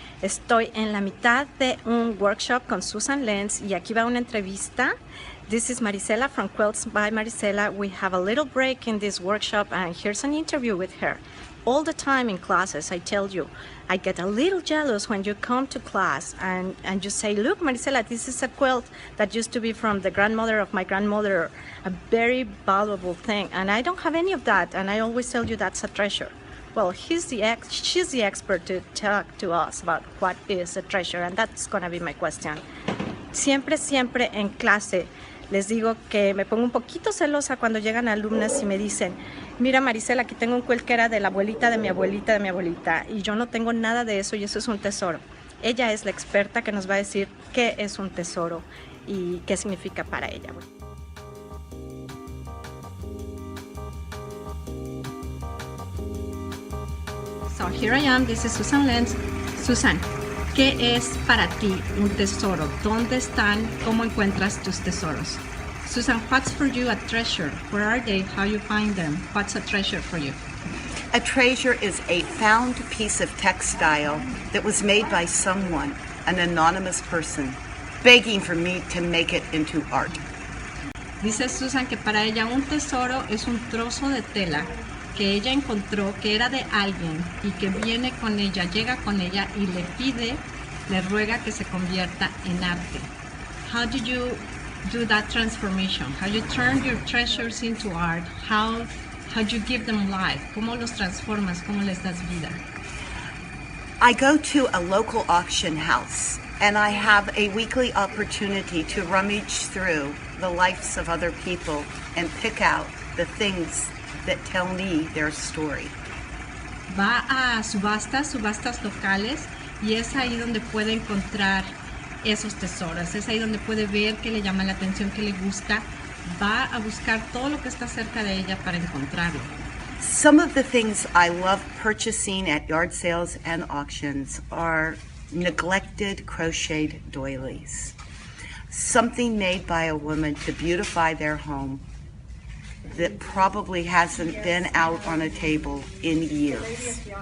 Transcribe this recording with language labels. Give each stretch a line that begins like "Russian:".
Spanish: Estoy en la mitad de un workshop con Susan Lenz y aquí va una entrevista.
English: This is Marisela from Quilts by Marisela. We have a little break in this workshop and here's an interview with her. All the time in classes, I tell you, I get a little jealous when you come to class and you say, look, Marisela, this is a quilt that used to be from the grandmother of my grandmother, a very valuable thing. And I don't have any of that, and I always tell you that's a treasure. Well, she's the expert to talk to us about what is a treasure, and that's gonna be my question.
Spanish: Siempre en clase les digo que me pongo un poquito celosa cuando llegan alumnas y me dicen, mira Marisela, aquí tengo un quilt que era de la abuelita de mi abuelita de mi abuelita, y yo no tengo nada de eso y eso es un tesoro. Ella es la experta que nos va a decir qué es un tesoro y qué significa para ella.
English: So here I am, this is Susan Lenz.
Spanish: Susan, ¿qué es para ti un tesoro? ¿Dónde están? ¿Cómo encuentras tus tesoros?
English: Susan, what's for you a treasure? Where are they? How you find them? What's a treasure for you? A treasure is a found piece of textile that was made by someone, an anonymous person, begging for me to make it into art.
Spanish: Dice Susan que para ella un tesoro es un trozo de tela que ella encontró que era de alguien y que viene con ella, llega con ella y le pide, le ruega que se convierta en arte.
English: How did you do that transformation? How you turn your treasures into art? How you give them life?
Spanish: ¿Cómo los transformas? ¿Cómo les das vida?
English: I go to a local auction house and I have a weekly opportunity to rummage through the lives of other people and pick out the things that tell me their story.
Spanish: Va a subastas locales y es ahí donde puede encontrar esos tesoros, es ahí donde puede ver qué le llama la atención, qué le gusta, va a buscar todo lo que está cerca de ella para encontrarlo.
English: Some of the things I love purchasing at yard sales and auctions are neglected crocheted doilies, something made by a woman to beautify their home that probably hasn't been out on a table in years.